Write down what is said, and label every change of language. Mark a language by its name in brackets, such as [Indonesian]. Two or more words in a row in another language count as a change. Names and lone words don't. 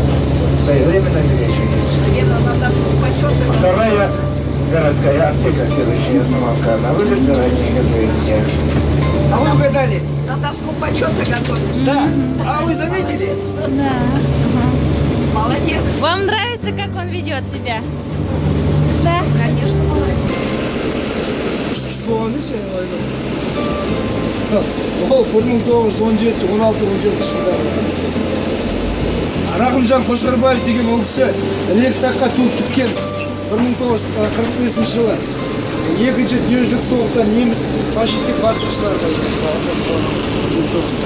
[Russian] Своевременно перечетесь. Вторая городская аптека, следующая остановка на выезд, заранее готовимся. А вы угадали? На доску почета готовишься. Да. А вы заметили? Да. Молодец. Вам нравится, как он ведет себя? Да? Конечно, молодец. Что он [Kazakh] десе? Ол 1917-16-17 жылдары. Рахымжан Қошқарбаев деген ол кісі Рейхстагқа туып тіккен 1945 жылы. Екінші дүниежүзілік соғыста неміс фашистік басқыншыларға соғыста.